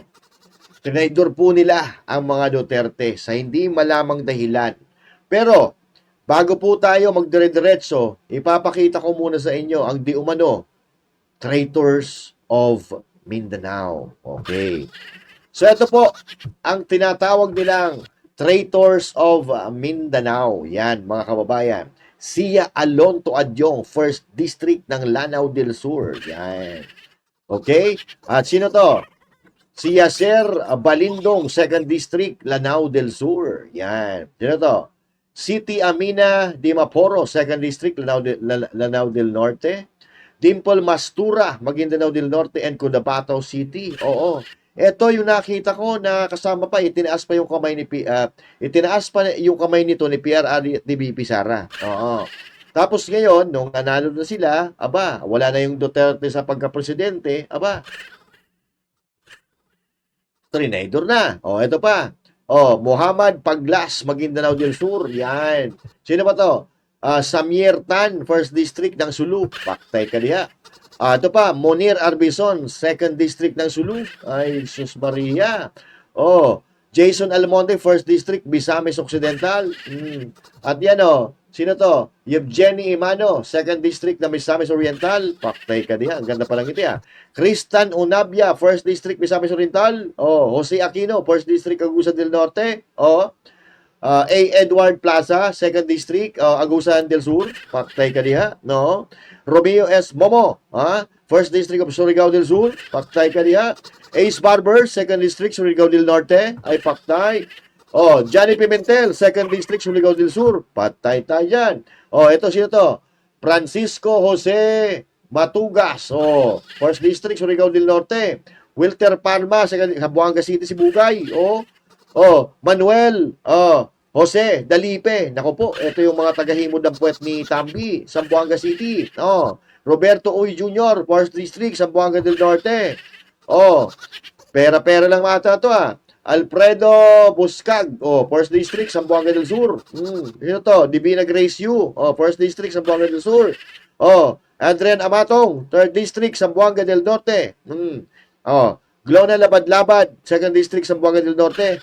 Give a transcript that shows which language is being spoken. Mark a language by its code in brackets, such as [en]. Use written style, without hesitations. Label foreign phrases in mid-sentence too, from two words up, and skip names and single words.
[tl] Trinaydor po nila ang mga Duterte sa hindi malamang dahilan. Pero, bago po tayo magdire-diretso, ipapakita ko muna sa inyo ang di umano [en] traitors of Mindanao. [tl] Okay. So ito po ang tinatawag nilang [en] traitors of Mindanao. [tl] Yan mga kababayan. Zia Alonto Adyong, 1st District ng Lanao del Sur. Yan. Okay? At sino to? Si Yasser Balindong, 2nd District, Lanao del Sur. Yan. Sino to? Siti Amina Dimaporo, 2nd District, Lanao del Norte. Dimple Mastura, Maguindanao del Norte and Cotabato City. Oo. Ito yung nakita ko na kasama pa, itinaas pa yung kamay itinaas pa yung kamay nito ni PRR at ni BP Sara. Oo. Tapos ngayon, nung nanalo na sila, aba, wala na yung Duterte sa pagka-presidente, aba, trinidor na. O, ito pa. O, Muhammad Paglas, Maguindanao del Sur. Yan. Sino ba to? Samir Tan, 1st District ng Sulu. [ceb] Paktay ka diha. [tl] Ito pa, Monir Arbison, 2nd District ng Sulu. Ay, Sus Maria. O, Jason Almonte, 1st District, Misamis Occidental. At yan o, sino to? Yevgeny Imano, 2nd District na Misamis Oriental. [ceb] Paktay ka diha. [tl] Ang ganda palang iti ha. Cristan Unabia, 1st District, Misamis Oriental. O, Jose Aquino, 1st District, Agusan del Norte. O, A. Edward Plaza, 2nd District, Agusan del Sur. [ceb] Paktay ka diha. No? Romeo S. Momo, 1st District of Surigao del Sur. Paktay ka diha. [tl] Ace Barber, 2nd District, Surigao del Norte. Ay, paktay. Johnny Pimentel, 2nd District, Surigao del Sur. Patay tayo dyan. Ito sino to? Francisco Jose Matugas, 1st District, Surigao del Norte. Wilter Palma, 2nd, Buanga City, Sibugay. Manuel, Jose Dalipe. Nako po, ito yung mga tagahimod ng puwet ni Tambi, Zamboanga City. Roberto Uy Jr., 4th District, Zamboanga del Norte. Pera-pera lang mata to Alfredo Buscag, 1st District, Zamboanga del Sur. Ito to, Divina Grace Yu, 1st District, Zamboanga del Sur. Adrian Amatong, 3rd District, Zamboanga del Norte. Glona Labad-Labad, 2nd District, Zamboanga del Norte.